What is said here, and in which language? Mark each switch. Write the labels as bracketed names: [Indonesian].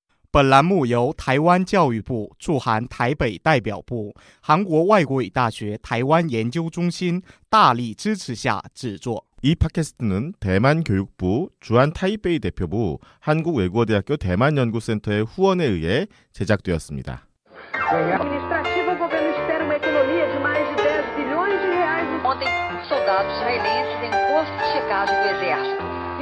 [Chinese] 本栏目由台湾教育部驻韩台北代表部、韩国外国语大学台湾研究中心大力支持下制作。 [Korean] 이 팟캐스트는 대만 교육부, 주한 타이베이 대표부, 한국외국어대학교 대만연구센터의 후원에 의해 제작되었습니다. [Portuguese] Administrativo, o governo espera uma economia de mais de 10 bilhões de reais. Ontem, soldados israelenses em posto de checagem do exército.